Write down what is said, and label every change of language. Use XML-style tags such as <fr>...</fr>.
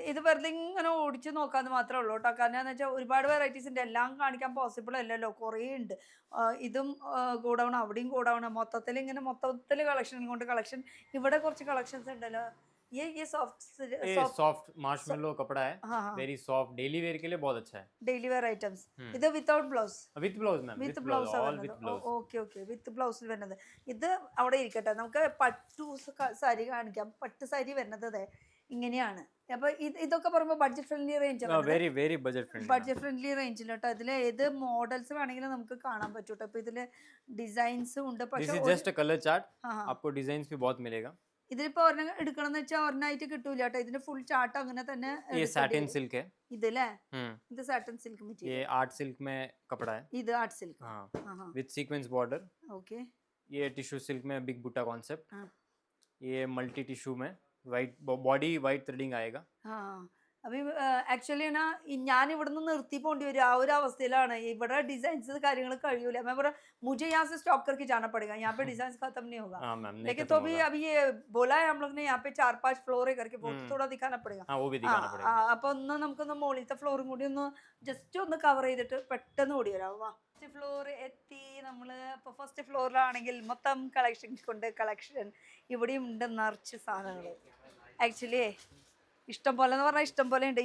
<ml>ഇത് വെറുതെ ഇങ്ങനെ ഓടിച്ച് നോക്കാന്ന് മാത്രമേ ഉള്ളൂ കേട്ടോ. കാരണം എന്ന് വെച്ചാൽ ഒരുപാട് വെറൈറ്റീസ് ഉണ്ട്, എല്ലാം കാണിക്കാൻ പോസിബിൾ അല്ലല്ലോ, കുറേ ഉണ്ട്. ഇതും ഗോഡൌൺ, അവിടെയും ഗോഡൌൺ, മൊത്തത്തിൽ കളക്ഷൻ കൊണ്ട് കളക്ഷൻ. ഇവിടെ കുറച്ച് കളക്ഷൻസ് ഉണ്ടല്ലോ. ये</ml> <hi>सॉफ्ट मार्शमेलो कपड़ा है. हाँ. वेरी सॉफ्ट, डेली वेयर के लिए बहुत अच्छा है.</hi> <ml>Daily wear items. ഇത് without blouse?</ml> <en>with blouse ma'am,</en> <ml>with blouse</ml> <en>All with blouse.</en> <ml>Okay with ബ്ലൗസിൽ വരുന്നത്. ഇത് അവിടെ ഇരിക്കട്ടെ, നമുക്ക് പട്ടു സാരി കാണിക്കാം. പട്ട് സാരി വരുന്നത് അതെ ഇങ്ങനെയാണ്. അപ്പൊ ഇതൊക്കെ പറയുമ്പോൾ budget friendly range,</ml> <en>Very very budget friendly.</en> <ml>Budget friendly റേഞ്ചിൽ കേട്ടോ. ഇതിൽ ഏത് മോഡൽസ് വേണമെങ്കിലും നമുക്ക് കാണാൻ പറ്റും കേട്ടോ. അപ്പൊ ഇതില് ഡിസൈൻസും ഉണ്ട്.</ml> <en>this</en> <ml>പക്ഷെ</ml> <en>is just a colour chart,</en> <hi>हाँ. आपको डिजाइन्स भी बहुत मिलेगा.</hi> <ml>ഇതിലിപ്പോ ഒരെണ്ണം എടുക്കണം എന്ന് വെച്ചാൽ ഒരെണ്ണായിട്ട് കിട്ടൂല കേട്ടോ. ഇതിന്റെ ഫുൾ ചാർട്ട് അങ്ങനെ തന്നെ.</ml> <hi>ये सैटिन सिल्क है.</hi> <ml>ഇതല്ലേ? ഇത് സാറ്റൻ സിൽക്ക് മെറ്റീരിയൽ.</ml> <hi>ये आर्ट सिल्क में कपड़ा है.</hi> <ml>ഇത് ആർട്ട് സിൽക്ക്.</ml> <hi>हाँ, विद सीक्वेंस बॉर्डर. ओके. ये टिश्यू सिल्क में बिग बूटा कॉन्सेप्ट. हाँ. ये मल्टी टिश्यू में वाइट बॉडी वाइट थ्रेडिंग आएगा. हाँ.</hi> <ml>അപ്പൊ ആക്ച്വലി ഞാൻ ഇവിടുന്ന് നിർത്തി പോണ്ടി വരും, ആ ഒരു അവസ്ഥയിലാണ്. ഇവിടെ ഡിजाइन्स കാര്യങ്ങൾ കഴിയൂല.</ml> <hi>मैं बोला मुझे यहाँ से स्टॉप करके जाना पड़ेगा, यहाँ पे डिजाइन खत्म नहीं होगा. हाँ मैम, लेकिन तो भी अभी ये बोला है हम लोग ने, यहाँ पे 4-5 फ्लोर है करके, वो तो थोड़ा दिखाना पड़ेगा. हाँ वो भी दिखाना पड़ेगा.</hi> <ml>അപ്പൊ ഒന്ന് നമുക്കൊന്ന് മുകളിലത്തെ ഫ്ലോറും കൂടി ഒന്ന് ജസ്റ്റ് ഒന്ന് കവർ ചെയ്തിട്ട് പെട്ടെന്ന് ഓടി വരാം. ഫസ്റ്റ് ഫ്ലോർ എത്തി നമ്മള്. ഇപ്പൊ ഫസ്റ്റ് ഫ്ലോറിലാണെങ്കിൽ മൊത്തം കളക്ഷൻ കൊണ്ട് കളക്ഷൻ. ഇവിടെയും ഉണ്ട് നിറച്ച് സാധനങ്ങൾ. ആക്ച്വലി इष्टम പോലെ എന്ന് പറഞ്ഞാൽ ഇഷ്ടം പോലെ ഉണ്ട്.</ml>